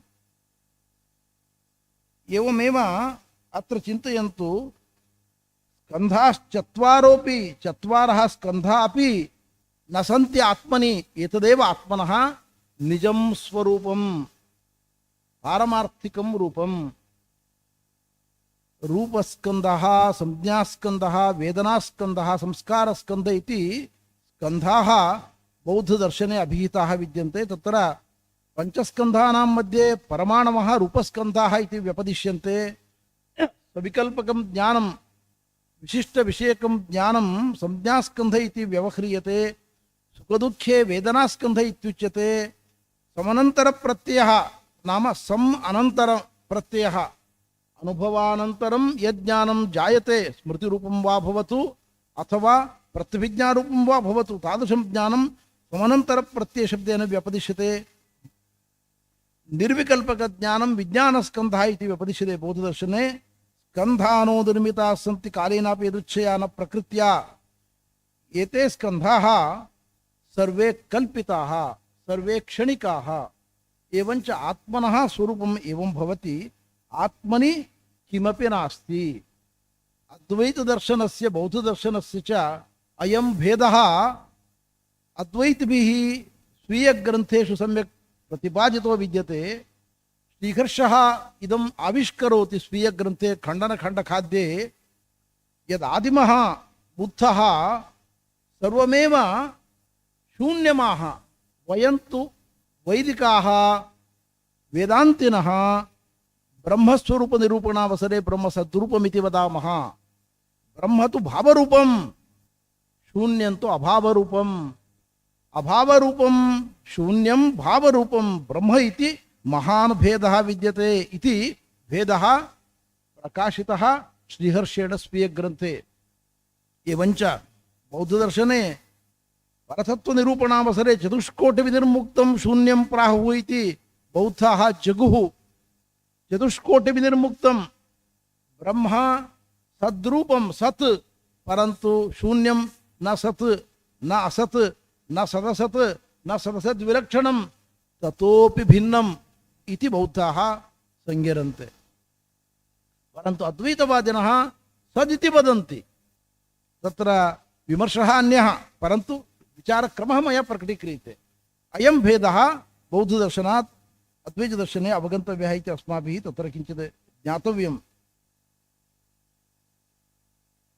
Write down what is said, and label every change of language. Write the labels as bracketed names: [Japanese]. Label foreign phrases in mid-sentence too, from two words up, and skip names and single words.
[Sanskrit] ಏವಮೇವ ಅತ್ರ ಚಿಂತಯಂತು. ಸ್ಕಂಧಾಶ್ಚತ್ವಾರೋಪಿ ಚತ್ವಾರಃ ಸ್ಕಂಧಾ ಅಪಿ ನ ಸಂತಿ ಆತ್ಮನಿ ಏತದೇವ ಆತ್ಮನಃ ನಿಜಂ ಸ್ವರೂಪಂ ಪಾರಮಾರ್ಥಿಕಂ ರೂಪಂ. ರೂಪಸ್ಕಂದಃ ಸಂಜ್ಞಾಸ್ಕಂದಃ ವೇದನಾಸ್ಕಂದಃ ಸಂಸ್ಕಾರಸ್ಕಂದ ಇತಿ ಸ್ಕಂಧಾಃ ಬೌದ್ಧದರ್ಶನೆ ಅಭಿಹಿತಾಃ ವಿದ್ಯಂತೆ. ತತ್ರ ಪಂಚಸ್ಕಂಧಾನಾಂ ಮಧ್ಯೆ ಪರಮಾಣವಃ ರೂಪಸ್ಕಂಧಾಃ ಇತಿ ವ್ಯಪದಿಶ್ಯಂತೆ. ಸವಿಕಲ್ಪಕಂ ಜ್ಞಾನಂ ವಿಶಿಷ್ಟ ವಿಷಯಕಂ ಜ್ಞಾನಂ ಸಂಜ್ಞಾಸ್ಕಂಧ ಇತಿ ವ್ಯವಹ್ರಿಯತೆ. ಸುಖದುಃಖೇ ವೇದನಾಸ್ಕಂಧ ಇತ್ಯುಚ್ಯತೆ. ಸಮನಂತರ ಪ್ರತ್ಯಯಃ ನಾಮ ಸಂ ಅನಂತರ ಪ್ರತ್ಯಯಃ ಅನುಭವಾನಂತರಂ ಯಜ್ಞಾನಂ ಜಾಯತೆ ಸ್ಮೃತಿರೂಪಂ ವಾ ಭವತು ಅಥವಾ ಪ್ರತ್ಯಭಿಜ್ಞಾರೂಪಂ ವಾ ಭವತು ತಾದೃಶಂ ಜ್ಞಾನಂ ಸಮನಂತರ ಪ್ರತ್ಯಯ ಶಬ್ದೇನ ವ್ಯಪದಿಶ್ಯತೆ. ನಿರ್ವಿಕಲ್ಪಕ ಜ್ಞಾನಂ ವಿಜ್ಞಾನಸ್ಕಂಧ ಇತಿ ವ್ಯಪದಿಶ್ಯತೆ ಬೌದ್ಧದರ್ಶನೆ. ಸ್ಕಂಧಾನೋ ನಿರ್ಮಿತಾಃ ಸಂತಿ ಕಾಲೇನಾಪಿ ಯದೃಚ್ಛಯಾ ನ ಪ್ರಕೃತ್ಯಾ ಏತೆ ಸ್ಕಂಧಾಃ ಸರ್ವೇ ಕಲ್ಪಿತಾಃ ಸರ್ವೇ ಕ್ಷಣಿಕಾಃ. ಏವಂಚ ಆತ್ಮನಃ ಸ್ವರೂಪಂ ಏವಂ ಭವತಿ ಆತ್ಮನಿ ಕಿಮಪಿ ನಾಸ್ತಿ. ಅದ್ವೈತ ದರ್ಶನಸ್ಯ ಬೌದ್ಧ ದರ್ಶನಸ್ಯ ಚ ಅಯಂ ಭೇದಃ ಅದ್ವೈತಭಿಃ ಸ್ವೀಯ ಗ್ರಂಥೇಷು ಸಮ್ಯಕ್ ಪ್ರತಿಪಾದಿತೋ ವಿದ್ಯತೆ. ಶ್ರೀಹರ್ಷಃ ಇದಂ ಆವಿಷ್ಕರೋತಿ ಸ್ವೀಯ ಗ್ರಂಥೆ ಖಂಡನ ಖಂಡ ಖಾದ್ಯೆ ಯದಾದಿಮಃ ಬುದ್ಧಃ ಸರ್ವಮೇವ ಶೂನ್ಯಮಾಹ ವಯಂತು ವೈದಿಕಾಃ ವೇದಾಂತಿನಃ ಬ್ರಹ್ಮಸ್ವರೂಪ ನಿರೂಪಣಾವಸರೆ ಬ್ರಹ್ಮ ಸದ್ರೂಪಮಿತಿ ವದಾಮಃ. ಬ್ರಹ್ಮ ತು ಭಾವರೂಪಂ ಶೂನ್ಯಂತು ಅಭಾವರೂಪಂ. ಅಭಾವರೂಪಂ ಶೂನ್ಯಂ ಭಾವರೂಪಂ ಬ್ರಹ್ಮ ಇತಿ ಮಹಾನ್ ಭೇದಃ ವಿದ್ಯತೆ ಇತಿ ಭೇದಃ ಪ್ರಕಾಶಿತಃ ಶ್ರೀಹರ್ಷೇಣ ಸ್ವೀಯ ಗ್ರಂಥೆ. ಏವಂಚ ಬೌದ್ಧದರ್ಶನೆ ಪರತತ್ವ ನಿರೂಪಣಾವಸರೆ ಚತುಷ್ಕೋಟಿ ವಿನಿರ್ಮುಕ್ತಂ ಶೂನ್ಯಂ ಪ್ರಾಹುಃ ಇತಿ ಬೌದ್ಧಾಃ ಜಗುಃ. ಚತುಷ್ಕೋಟಿ ವಿನಿರ್ಮುಕ್ತಂ ಬ್ರಹ್ಮ ಸದ್ರೂಪಂ ಸತ್ ಪರಂತು ಶೂನ್ಯಂ ನ ಸತ್ ನ ಅಸತ್ ನ ಸದಸತ್ ನ ಸದಸದ್ ವಿಲಕ್ಷಣಂ ತತೋಪಿ ಭಿನ್ನಂ ಇತಿ ಬೌದ್ಧಾಃ ಸಂಗ್ಯರಂತೆ. ಪರಂತು ಅದ್ವೈತವಾದಿನಃ ಸದಿತಿ ವದಂತಿ. ತತ್ರ ವಿಮರ್ಶಃ ಅನ್ಯಃ ಪರಂತು ವಿಚಾರಕ್ರಮಃ ಮಯಾ ಪ್ರಕಟೀಕ್ರಿಯತೆ. ಅಯಂ ಭೇದಃ ಬೌದ್ಧದರ್ಶನಾತ್ ಅದ್ವೈತದರ್ಶನೆ ಅವಗಂತವ್ಯಃ ಇತಿ ಅಸ್ಮಾಭಿಃ ತತ್ರ ಕಿಂಚಿತ್ ಜ್ಞಾತವ್ಯಂ.